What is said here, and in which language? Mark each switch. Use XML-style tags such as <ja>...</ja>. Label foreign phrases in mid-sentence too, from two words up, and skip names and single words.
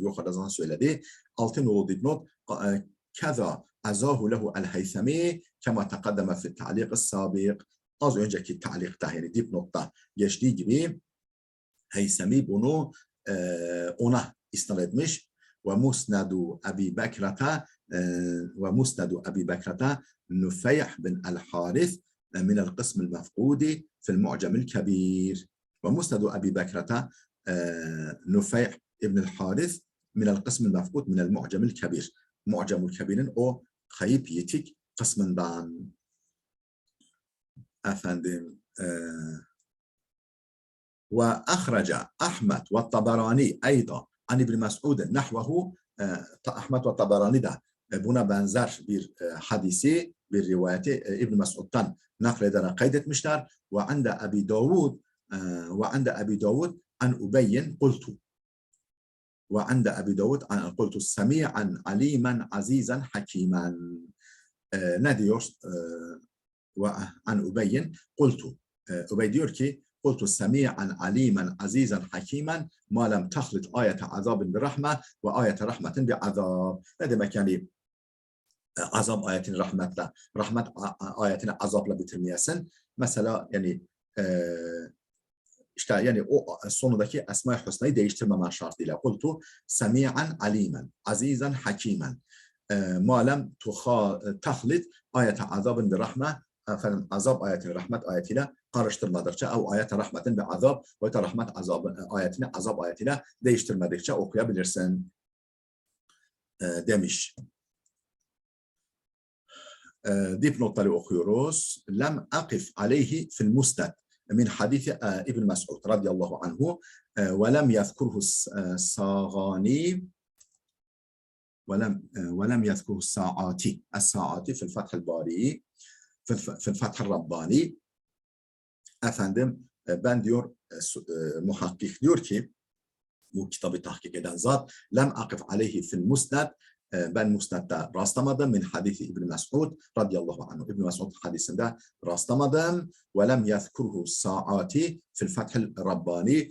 <tr>Yukarıda zaman söyledi. 6 nolu dipnot</tr> <ar>كذا عزاه له الهيثمي كما تقدم في التعليق السابق.</ar> <tr>Az önceki ta'liqta yani dipnotta geçtiği gibi Heysemi bunu ona isnad etmiş ve</tr> <ar>مسند أبي بكرة نفيع بن الحارث من القسم المفقود في المعجم الكبير ومسند أبي بكرة نفيع ابن الحارث من القسم المفقود من المعجم الكبير.</ar> <tr>Mu'camul Kebir'in o kayıp yetik kısmından.</tr> <ar>Efendim وأخرجه أحمد والطبراني أيضا عن ابن مسعود نحوه.</ar> <tr>Ahmed ve Tabarani da buna benzer bir hadisi, bir rivayeti İbn Mes'ud'dan naklederek kaydetmişler.</tr> <ar>وعند أبي داود عن أبي قلت. وعند أبي داود قلت سميعا عليما عزيزا حكيما.</ar> <tr>Ne diyor?</tr> <ar>وعن أبي قلت.</ar> <tr>Ubey diyor ki</tr> <ar>قلت سميعا عليما عزيزا حكيما ما لم تخلط آية عذاب برحمة وآية رحمة بعذاب.</ar> <tr>Ne demek yani azap ayetini rahmetle, rahmet ayetini azapla bitirmeyesin. Mesela yani İşte yani o sonundaki Esma-i Hüsna'yı değiştirmemen şartıyla.</tr> <ar>قلت سميعا عليما عزيزا حكيما. ما لم تخلط آية عذاب برحمة,</ar> <tr>efendim azap ayetini rahmet ayetiyle karıştırmadıkça, o</tr> <ar>آية رحمة بعذاب,</ar> <tr>o rahmet ayetini azap ayetiyle değiştirmedikçe okuyabilirsin demiş. Dipnotları okuyoruz.</tr> <ar>لم أقف عليه في المسند من حديث ابن مسعود رضي الله عنه ولم يذكره الصاغاني ولم يذكره الساعاتي في الفتح الباري في الفتح الرباني.</ar> <tr>Efendim ben diyor muhakkik diyor ki bu kitabı tahkik eden zat</tr> <ar>لم أقف عليه في المسند,</ar> <tr>ben musnadda rastlamadım</tr> <ar>من حديث ابن مسعود رضي الله عنه.</ar> <tr>İbn Mes'ud hadisinde rastlamadım.</tr> <ar>ولم يذكره الساعاتي في الفتح الرباني.</ar>